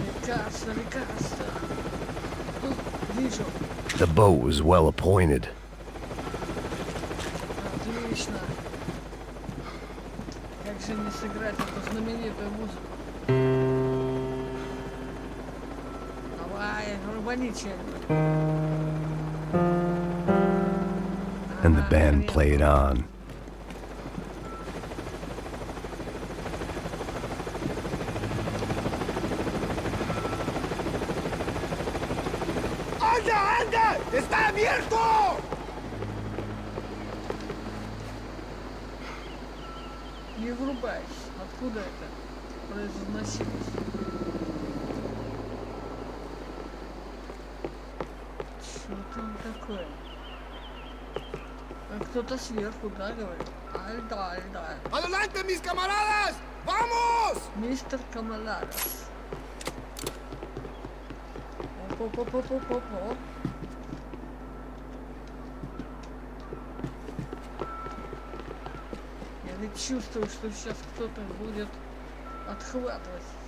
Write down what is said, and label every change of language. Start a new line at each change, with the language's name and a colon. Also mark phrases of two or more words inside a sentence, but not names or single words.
Russian: Лекарство, лекарство. Вижу.
English: The boat was well appointed.
Russian: Отлично. Как же не сыграть эту знаменитую музыку? Давай, рубани что-нибудь.
English: And the band played on.
Spanish: ¡Anda, anda! ¡Está abierto!
Russian: Не врубайся. Откуда это произносилось? Что там такое? Кто-то сверху, да, говорит? Альда, альда.
Spanish: ¡Adelante, mis camaradas! ¡Vamos!
Russian: Мистер Камаладос. Оп-оп-оп-оп-оп-оп. Я ведь чувствую, что сейчас кто-то будет отхватывать.